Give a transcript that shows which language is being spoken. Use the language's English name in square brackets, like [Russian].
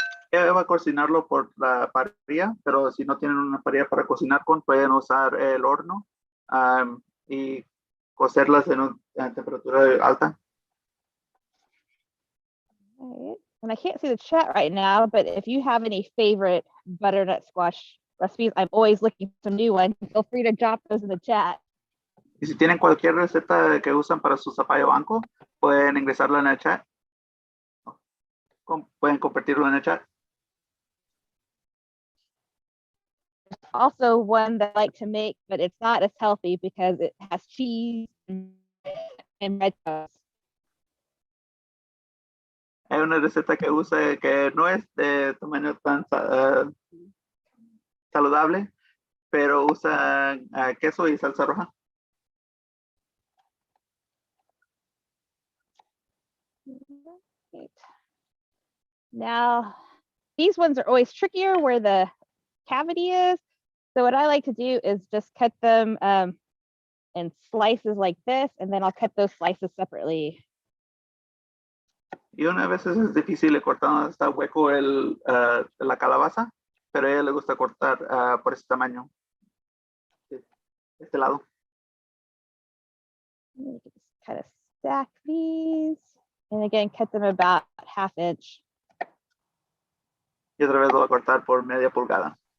[Spanish] Ella va a cocinarlo por la parrilla, pero si no tienen una parrilla para cocinar con, pueden usar el horno y cocerlas en una temperatura alta. [English] All right. And I can't see the chat right now, but if you have any favorite butternut squash recipes, I'm always looking for some new ones. Feel free to drop those in the chat. [Spanish] Y si tienen cualquier receta que usan para su zapallo anco, pueden ingresarla en el chat. Pueden compartirlo en el chat. [English] There's also one that I like to make, but it's not as healthy because it has cheese and red sauce. [Spanish] Hay una receta que usa que no es de tamaño tan saludable, pero usa queso y salsa roja. [English] Right. Now, these ones are always trickier where the cavity is. So what I like to do is just cut them in slices like this, and then I'll cut those slices separately. [Spanish] Y una vez es difícil cortar donde está hueco la calabaza, pero a ella le gusta cortar por ese tamaño. De este lado. [English] Let me just kind of stack these. And again, cut them about 1/2 inch. [Spanish] Y otra vez lo voy a cortar por media pulgada.